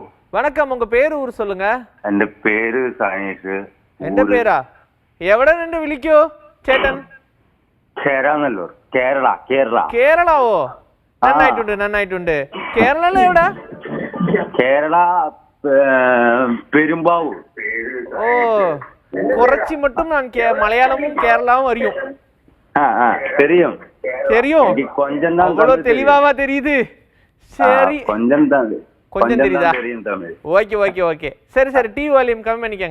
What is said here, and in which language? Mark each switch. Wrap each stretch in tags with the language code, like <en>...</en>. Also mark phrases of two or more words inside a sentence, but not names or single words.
<ta>வணக்கம், உங்க பேரு ஊர் சொல்லுங்க.</ta> <ml>എന്റെ പേര് സനീഷ്. എന്റെ പേരാ? എവിടെ നിന്ന് വിളിക്കോ ചേട്ടൻ? ചേരാനല്ലൂർ, കേരള. കേരള കേരളാവോ? നന്നായിട്ടുണ്ട് നന്നായിട്ടുണ്ട്. കേരള എവിടാ? കേരള പെരുമ്പാവൂർ.</ml> <ta>ஓ, குறைச்சி மட்டும் நான் மலையாளமும் கேரளாவும் அறியும். தெரியும் தெரியும். கொஞ்சம் தான். அவ்வளவு தெளிவாவா தெரியுது? சரி, கொஞ்சம் தான். கொஞ்சம் தெரியுதா? தெரியும் தமிழ். ஓகே ஓகே ஓகே. சரி சரி, டிவி வால்யூம் கம்மி பண்ணிக்கங்க.</ta>